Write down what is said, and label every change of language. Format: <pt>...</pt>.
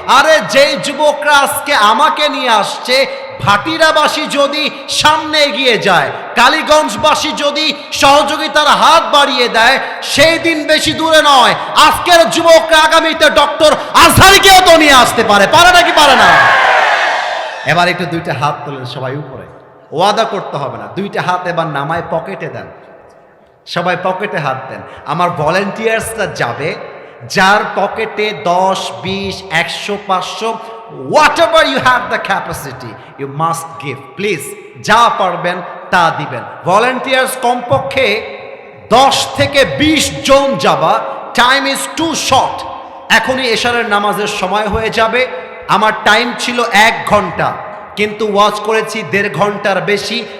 <bn>আরে যেই যুবকরা আজকে আমাকে নিয়ে আসছে, ভাটিরাবাসী যদি সামনে এগিয়ে যায়, কালীগঞ্জবাসী যদি সহযোগিতার হাত বাড়িয়ে দেয়, সেই দিন বেশি দূরে নয়, আজকের যুবকরা আগামীতে ডক্টর আজহারীকেও তো নিয়ে আসতে পারে। পারে নাকি পারে না? এবার একটু দুইটা হাত তোলেন সবাই উপরে। ওয়াদা করতে হবে না, দুইটা হাত এবার নামায় পকেটে দেন। সবাই পকেটে হাত দেন। আমার ভলেন্টিয়ার্সরা যাবে, যার পকেটে</bn> <en>10, 20, 100, 500, whatever you have the capacity, you must give.</en> <bn>Please, যা পারবেন তা দিবেন। ভলেন্টিয়ার্স কমপক্ষে 10 থেকে 20 জন যাবা।</bn> <en>Time is too short.</en> <bn>এখনই এশারের নামাজের সময় হয়ে যাবে। আমার টাইম ছিল 1 ঘন্টা, কিন্তু ওয়াচ করেছি 1.5 ঘন্টার বেশি।</bn>